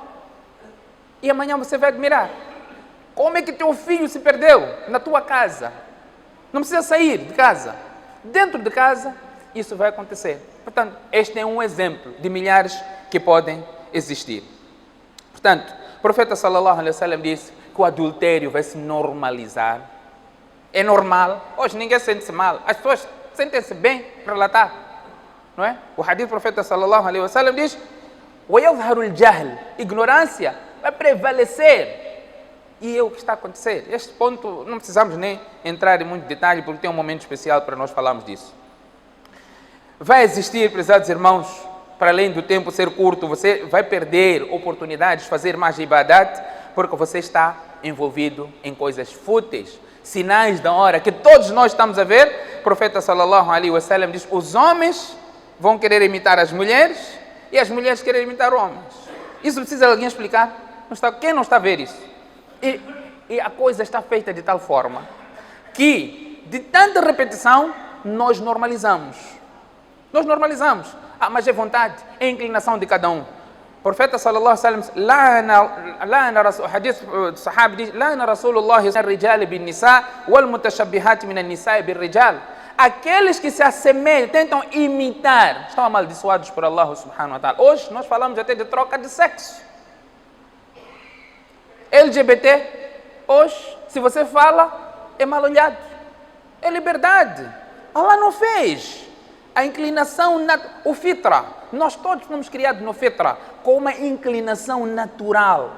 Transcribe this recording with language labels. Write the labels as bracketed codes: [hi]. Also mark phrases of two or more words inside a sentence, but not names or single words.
[pt] E amanhã você vai admirar. Como é que teu filho se perdeu na tua casa? Não precisa sair de casa. Dentro de casa, isso vai acontecer. Portanto, este é um exemplo de milhares que podem existir. Portanto, o profeta [ar] صلى الله عليه وسلم [pt] disse que o adultério vai se normalizar. É normal. Hoje ninguém sente-se mal. As pessoas sentem-se bem relatar. Não é? O hadith do profeta [ar] صلى الله عليه وسلم [pt] diz: [ar] وَيَظْهَرُ الْجَهْلِ, [pt] ignorância vai prevalecer. E é o que está a acontecer. Este ponto não precisamos nem entrar em muito detalhe, porque tem um momento especial para nós falarmos disso. Vai existir, prezados irmãos, para além do tempo ser curto, você vai perder oportunidades de fazer mais ibadat, porque você está envolvido em coisas fúteis, sinais da hora, que todos nós estamos a ver. O profeta [ar] صلى الله عليه وسلم [pt] diz: os homens vão querer imitar as mulheres e as mulheres querem imitar homens. Isso precisa alguém explicar? Quem não está a ver isso? E a coisa está feita de tal forma que, de tanta repetição, nós normalizamos. Nós normalizamos. Mas é vontade, é inclinação de cada um. [ar] profeta صلى الله عليه وسلم [pt] o hadith do sahabi diz: [ar] لعن رسول الله الرجال بالنساء والمتشبهات من النساء بالرجال. [pt] Aqueles que se assemelham, tentam imitar, estão amaldiçoados por Allah [ar] سبحانه وتعالى. [pt] Hoje nós falamos até de troca de sexo. LGBT, hoje, se você fala, é mal olhado. É liberdade. Allah não fez. A inclinação, o fitra. Nós todos fomos criados no fitra, com uma inclinação natural.